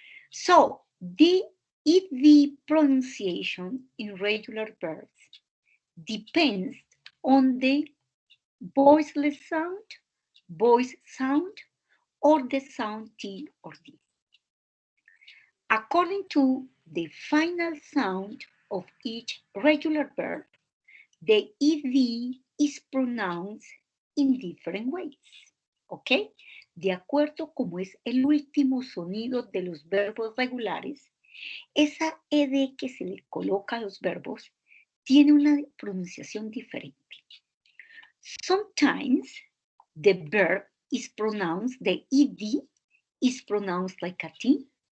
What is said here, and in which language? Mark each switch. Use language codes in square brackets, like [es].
[en] So the ed pronunciation in regular verbs depends on the voiceless sound, voice sound, or the sound T or D. According to the final sound of each regular verb, the ed is pronounced in different ways. ¿Ok? [es] De acuerdo como es el último sonido de los verbos regulares, esa ed que se le coloca a los verbos tiene una pronunciación diferente. [en] Sometimes the verb is pronounced, the ed is pronounced like a T.